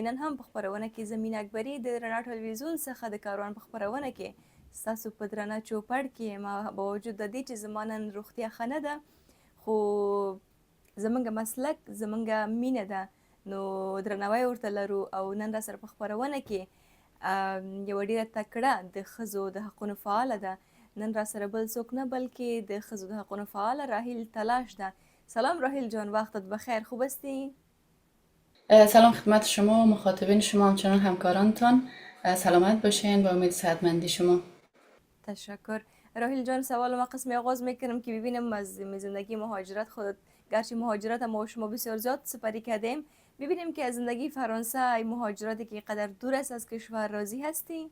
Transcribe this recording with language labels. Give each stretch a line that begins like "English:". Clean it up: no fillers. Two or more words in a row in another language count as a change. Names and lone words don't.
Pashto: نن هم په خپرونه کې زمین اکبري د رڼا ټلویزیون څخه د کاروان په خپرونه کې ستاسو په درنه چوپړ کې ما با وجود د دې چې زما نن روغتیا ښه نه ده، خو زمونږ مسلک زمونږ مینه ده، نو درناوی ورته لرو. او نن را سره په خپرونه کې یوه ډیره تکړه د ښځو د حقونو فعاله ده. نن را سره بل څوک نه بلکې د ښځو د حقونو فعاله راهیل تلاش ده.
Persian: سلام راهیل جان، وقتت بخیر، خوب هستی؟ سلام خدمت شما مخاطبین شما همچنان همکارانتان. سلامت باشین با امید صحتمندی شما. تشکر راهیل جان. سوال ما قسمی آغاز میکنم که ببینم از زندگی مهاجرت خودت، گرچه مهاجرت ما شما بسیار زیاد سپری کردیم، ببینیم که از زندگی فرانسه مهاجرتی که قدر دور است از کشور راضی هستی؟